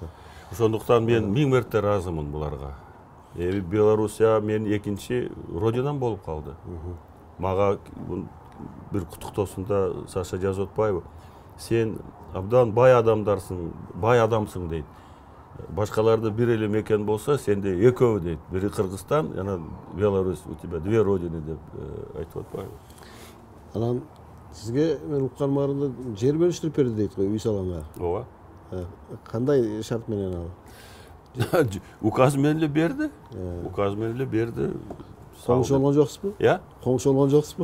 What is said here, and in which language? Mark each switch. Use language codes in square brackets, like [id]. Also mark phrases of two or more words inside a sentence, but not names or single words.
[ky] Ошондуктан мен 1000 мерте ыраазымын буларга. Белоруссия мен экинчи родинам болуп калды. Мага бир куттуктоосунда Саша жазып атпайбы? Сен абдан бай адамсың дейт. Башкаларды бир эле мекен болсо, сенде экөө дейт. Бири Кыргызстан, жана Беларусь, [ru] у тебя две родины [ky] деп айтып атпайбы? Анан сизге мен уккан маарында жер бөлүштүрүп берди дейт го, үй саламга. Ооба. Кандай шарт менен ал? Указ менен эле берди. Указ менен эле берди. Коңшу болгон жоксузбу? Коңшу болгон жоксузбу?